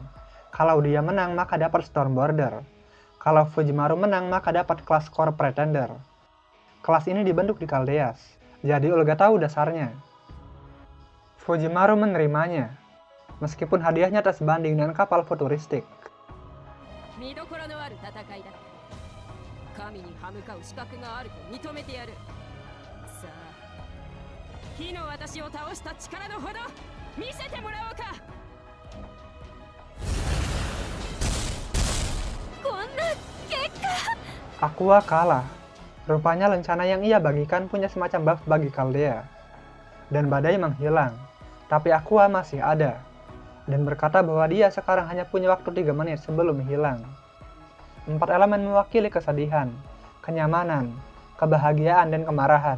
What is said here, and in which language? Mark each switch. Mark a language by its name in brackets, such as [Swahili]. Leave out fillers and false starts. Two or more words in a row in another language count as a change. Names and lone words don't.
[Indonesian] Kalau dia menang, maka dapat Storm Border. Kalau Fujimaru menang, maka dapat kelas Core Pretender. Kelas ini dibentuk di Chaldeas, jadi Olga tahu dasarnya. Fujimaru menerimanya, meskipun hadiahnya tak sebanding dengan kapal futuristik. [Japanese] 見どころのある戦いだ。神に歯向かう資格があると認めてやる。さあ、火の私を倒した力のほど見せてもらおうか。こんな結果。 [Indonesian] Aqua kalah. Rupanya lencana yang ia bagikan punya semacam buff bagi Chaldea. Dan badai menghilang, tapi Aqua masih ada. Dan berkata bahwa dia sekarang hanya punya waktu 3 menit sebelum hilang. 4 elemen mewakili kesedihan, kenyamanan, kebahagiaan, dan kemarahan.